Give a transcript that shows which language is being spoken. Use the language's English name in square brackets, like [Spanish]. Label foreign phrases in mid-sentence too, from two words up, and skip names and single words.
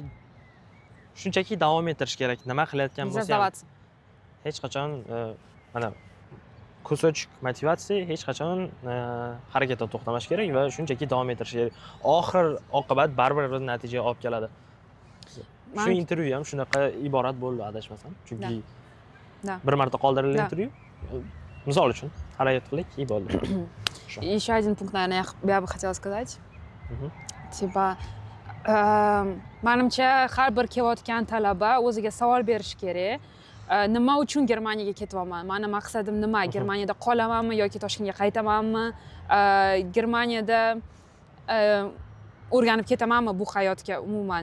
[Uzbek] Shunchaki davom ettirish kerak. Nima qilayotgan bo'lsa ham hech qachon mana kusochik motivatsiya hech qachon harakatdan to'xtamash kerak va shunchaki davom ettirish kerak. Oxir oqibat baribir bir natijaga olib keladi. Shu intervyu ham shunaqa iborat bo'ldi, adashmasam. Chunki bir marta qoldirilgan intervyu. misol uchun harakat qildik, и bo'ldi. [Russian] И еще один пункт, наверное, я бы хотела сказать. Мгм. Типа, [Uzbek] manimcha har bir kelayotgan talaba o'ziga savol berishi kerak. Nima uchun Germaniyaga ketyapman? Mani maqsadim nima? Germaniyada qolamanmi yoki Toshkentga qaytamanmi? Germaniyada o'rganib ketamanmi bu hayotga umuman?